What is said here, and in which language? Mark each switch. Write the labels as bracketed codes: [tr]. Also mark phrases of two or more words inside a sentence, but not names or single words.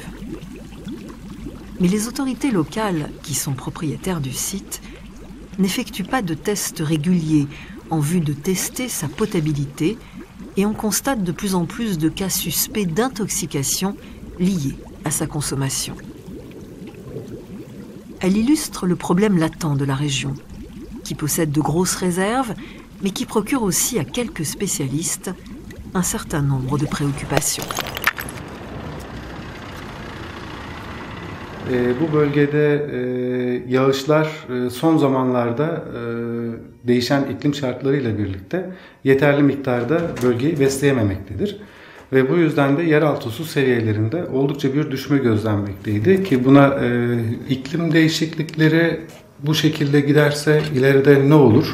[fr] Mais les autorités locales, qui sont propriétaires du site, n'effectuent pas de tests réguliers en vue de tester sa potabilité et on constate de plus en plus de cas suspects d'intoxication liés à sa consommation. Elle illustre le problème latent de la région, qui possède de grosses réserves, mais qui procure aussi à quelques spécialistes un certain nombre de préoccupations. [tr] Bu bölgede yağışlar son zamanlarda değişen iklim şartlarıyla birlikte yeterli miktarda bölgeyi besleyememektedir. Ve bu yüzden de yeraltı su seviyelerinde oldukça bir düşme gözlenmekteydi ki buna iklim değişiklikleri bu şekilde giderse ileride ne olur?